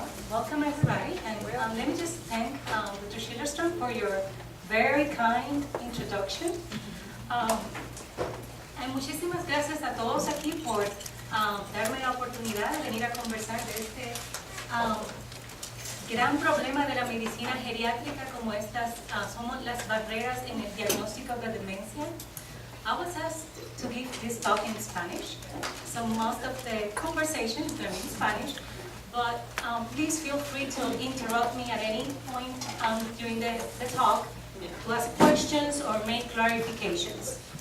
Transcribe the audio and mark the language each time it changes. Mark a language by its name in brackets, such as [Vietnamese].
[English] Welcome everybody, and let me just thank Dr. Schillerstrom for your very kind introduction. [Spanish] Muchísimas gracias a todos aquí por darme la oportunidad de venir a conversar de este gran problema de la medicina geriátrica como estas son las barreras en el diagnóstico de demencia. [English] I was asked to give this talk in Spanish, so most of the conversation is going to be in Spanish. But please feel free to interrupt me at any point during the talk to ask questions or make clarifications.